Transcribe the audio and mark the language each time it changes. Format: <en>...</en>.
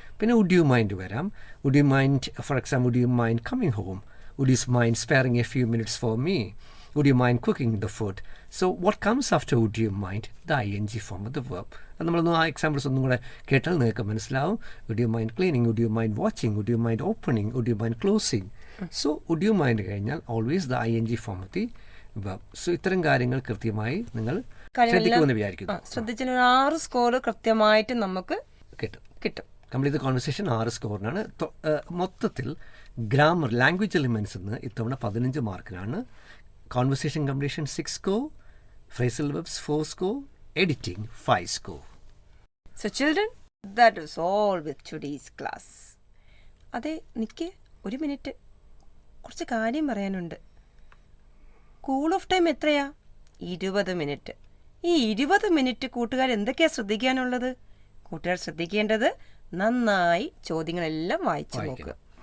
<en>പിന്നെ would you mind വരാം. would you mind, for example, would you mind coming home? would you mind sparing a few minutes for me? would you mind cooking the food? So what comes after would you mind? The ing form of the verb.</en> <ml>അത് നമ്മളൊന്ന് ആ examples ഒന്നും കൂടെ കേട്ടാൽ നിങ്ങൾക്ക് മനസ്സിലാവും.</ml> <en>would you mind cleaning? would you mind watching? would you mind opening? would you mind closing? So would you mind കഴിഞ്ഞാൽ always the ing form of the verb.</en> <ml>So ഇത്തരം കാര്യങ്ങൾ കൃത്യമായി നിങ്ങൾ ശ്രദ്ധിക്കുമെന്ന് വിചാരിക്കുന്നു. ശ്രദ്ധിച്ചാൽ 6 സ്കോർ കൃത്യമായിട്ട് നമുക്ക് കിട്ടും. Complete conversation 6 സ്കോറിനാണ്. മൊത്തത്തിൽ ഗ്രാമർ, ലാംഗ്വേജ് എലിമെന്റ്സ് നിന്ന് ഇത്തവണ 15 മാർക്കിനാണ്.</ml> <en>Conversation completion 6 score, phrasal verbs 4 score, editing 5 score. So children, that is all with today's class.</en> <ml>അതെ, നിക്ക് ഒരു മിനിറ്റ്, കുറച്ച് കാര്യം പറയാനുണ്ട്. കൂൾ ഓഫ് ടൈം എത്രയാ? 20 മിനിറ്റ്. ഈ 20 മിനിറ്റ് കൂട്ടുകാർ എന്തൊക്കെയാ ശ്രദ്ധിക്കാനുള്ളത്? കൂട്ടുകാർ ശ്രദ്ധിക്കേണ്ടത് നന്നായി ചോദ്യങ്ങളെല്ലാം വായിച്ചു നോക്കുക.</ml>